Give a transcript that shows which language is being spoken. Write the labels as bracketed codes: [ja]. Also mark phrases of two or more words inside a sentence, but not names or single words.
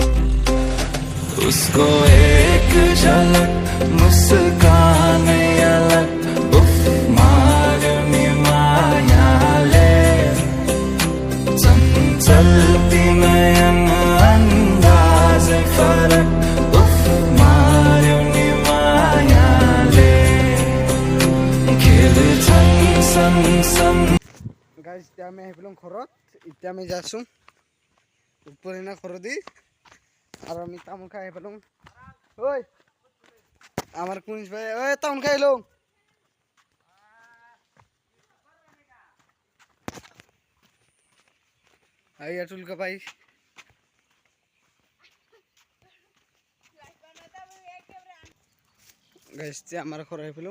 [ne] उसको एक झलक मुस्कानै अलग, उफ मार्यो नि मायाले। चलती नयन अंदाज फरक, उफ मार्यो नि मायाले। खेल्छन् सन [as] गाइस এতিয়া আমি আহিলোঁ ঘৰত। এতিয়া আমি যাই আছোঁ উপৰিনা ঘৰ দি, আৰু আমি তামোল খাই আহি পালোঁ। ঐ আমাৰ কুনিজ ভাই, ঐ তামোল খাই আহিলোঁ। আতুল কাপাই গাইছ, আমাৰ ঘৰ আহি পালোঁ।